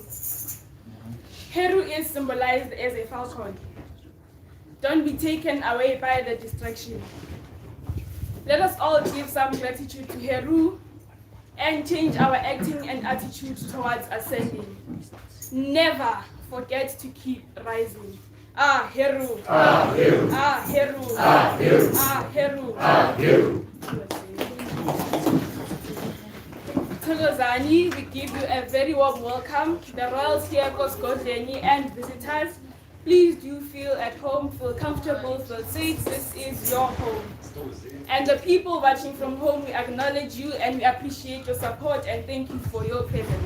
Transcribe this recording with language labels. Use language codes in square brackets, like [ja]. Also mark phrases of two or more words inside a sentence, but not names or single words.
[en] Heru is symbolized as a falcon. Don't be taken away by the distraction. Let us all give some gratitude to Heru and change our acting and attitude towards ascending. Never forget to keep rising. Heru. Heru. Heru. Heru. Heru. Heru. Tolozani, we give you a very warm welcome. The royals here, Koskotleni, and visitors, please do feel at home, feel comfortable, feel safe. This is your home. And the people watching from home, we acknowledge you and we appreciate your support and thank you for your presence.